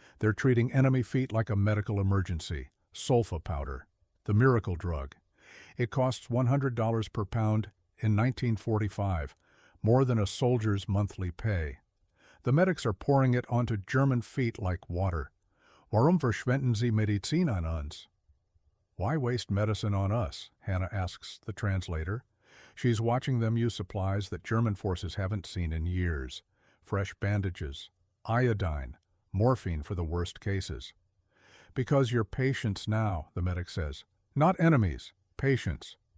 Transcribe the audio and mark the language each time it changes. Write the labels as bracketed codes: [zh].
[en] They're treating enemy feet like a medical emergency. Sulfa powder, the miracle drug. It costs $100 per pound in 1945, more than a soldier's monthly pay. The medics are pouring it onto German feet like water. [de] Warum verschwenden Sie Medizin an uns? [en] Why waste medicine on us? Hannah asks the translator. She's watching them use supplies that German forces haven't seen in years. Fresh bandages, iodine, morphine for the worst cases. Because you're patients now, the medic says. Not enemies, patients.